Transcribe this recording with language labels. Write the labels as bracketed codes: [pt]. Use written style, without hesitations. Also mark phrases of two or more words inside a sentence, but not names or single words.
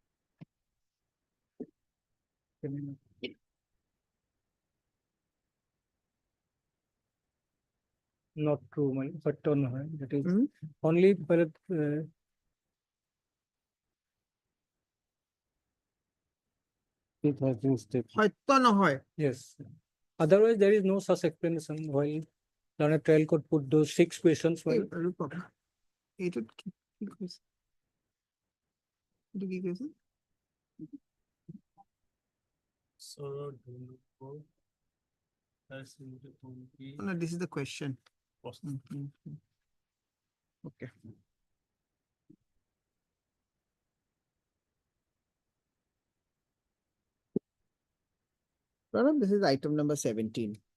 [en] Not true, my lord, but no, that is Hmm? only, but it has been stated. [as] হয়তো নহয়। [en] Yes. Otherwise, there is no such explanation while learned trial court put those 6 questions. [as] এই [en] Well, [as] ৰূপক, এইটোত কি কৈছে? এইটো কি কৈছে? [en] No, this is the question. Okay. Pranav, this is item number 17.